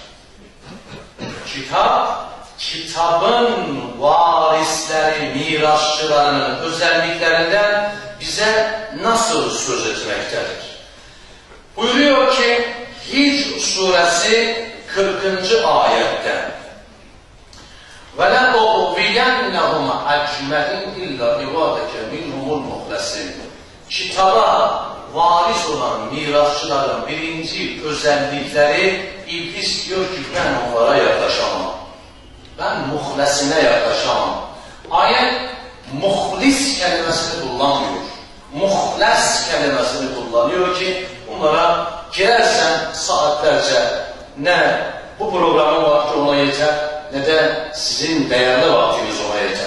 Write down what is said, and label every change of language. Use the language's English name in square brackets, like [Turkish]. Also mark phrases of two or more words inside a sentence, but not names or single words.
[Turkish] Kitabın varisleri, mirasçılarının özelliklerinden bize nasıl söz etmektedir? Buyuruyor ki Hicr suresi 40. ayette [Arabic] وَلَنُغْوِيَنَّهُمْ أَجْمَعِينَ إِلَّا عِبَادَكَ مِنْهُمُ الْمُخْلَصِينَ [Turkish] Kitaba varis olan mirasçıların birinci özellikleri iblis diyor ki ben onlara yaklaşamam. Ben muhlesine yaklaşamam. Ayet muhlis kelimesini kullanmıyor. Muhles kelimesini kullanıyor ki onlara girersen saatlerce ne bu programın vakti ona yeter ne de sizin değerli vaktiniz ona yeter.